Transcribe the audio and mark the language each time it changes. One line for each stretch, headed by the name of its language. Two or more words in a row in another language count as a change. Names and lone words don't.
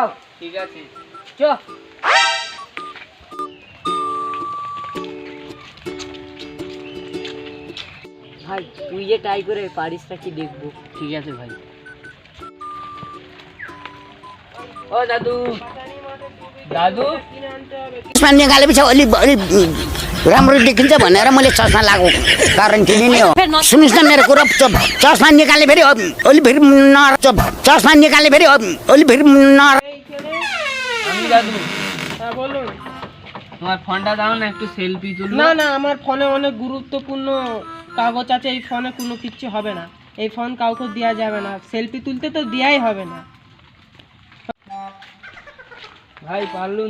Bangla: ঠিক আছে, চ। ভাই তুই যে ট্রাই করে পারিস নাকি দেখবো। ঠিক আছে ভাই। ও দাদু,
Nepali: दादू चस्मा निकालेपछि अलि राम्रो देखिन्छ भनेर मैले चस्मा लगाएको कारण किन नि हो। सुन्नुहोस् न मेरो कुरा, चस्मा निकाले फेरि अलि फेरि चस्मा निकाले फेरि अलि फेरि
Bangla: আমি দাদু। হ্যাঁ বলুন। তোমার ফোনটা দাও না, একটু সেলফি তুলবো। না না, আমার ফোনে অনেক গুরুত্বপূর্ণ কাগজ আছে, এই ফোনে কোনো কিচ্ছু হবে না। এই ফোন কাউকে দেওয়া যাবে না, সেলফি তুলতে তো দেওয়াই হবে না। ভাই পারলুন।